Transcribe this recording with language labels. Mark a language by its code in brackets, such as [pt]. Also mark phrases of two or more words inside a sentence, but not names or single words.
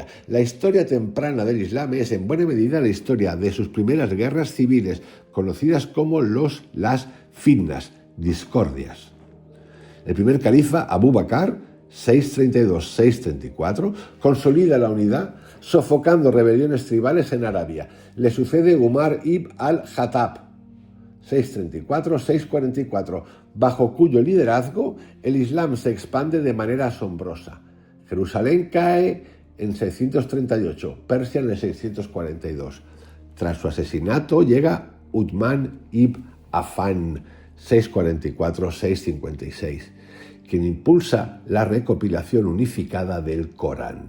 [es] La historia temprana del Islam es en buena medida la historia de sus primeras guerras civiles, conocidas como las fitnas, discordias. El primer califa, Abu Bakr, 632-634, consolida la unidad sofocando rebeliones tribales en Arabia. Le sucede Umar ibn al-Khattab, 634-644, bajo cuyo liderazgo el Islam se expande de manera asombrosa. Jerusalén cae en 638, Persia en el 642. Tras su asesinato llega Uthman ibn Affan, 644-656, quien impulsa la recopilación unificada del Corán.